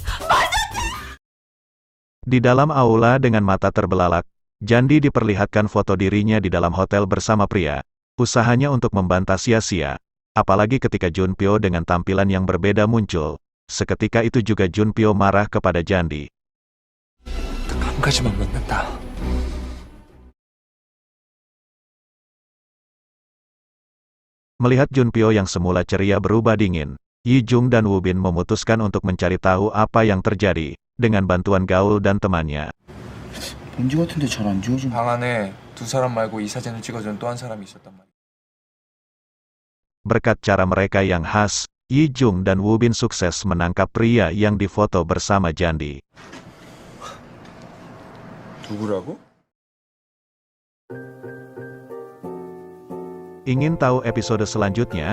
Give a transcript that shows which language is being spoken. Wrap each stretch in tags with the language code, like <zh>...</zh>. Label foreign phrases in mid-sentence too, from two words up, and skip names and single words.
<id>Di dalam aula dengan mata terbelalak, Jandi diperlihatkan foto dirinya di dalam hotel bersama pria. Usahanya untuk membantah sia-sia. Apalagi ketika Junpyo dengan tampilan yang berbeda muncul. Seketika itu juga Junpyo marah kepada Jandi.</id> <ko>감까지만 묻는다.</ko> <id>Melihat Junpyo yang semula ceria berubah dingin, Yi Jung dan Woo Bin memutuskan untuk mencari tahu apa yang terjadi, dengan bantuan Gaul dan temannya.</id> <ko>먼지 같은데 잘 안 지워지네. 방 안에 두 사람 말고 이 사진을 찍어준 또 한 사람이 있었단 말이야.</ko> <id>Berkat cara mereka yang khas, Yi Jung dan Woo Bin sukses menangkap pria yang difoto bersama Jandi.</id> <ko>누구라고?</ko> <id>Ingin tahu episode selanjutnya?</id>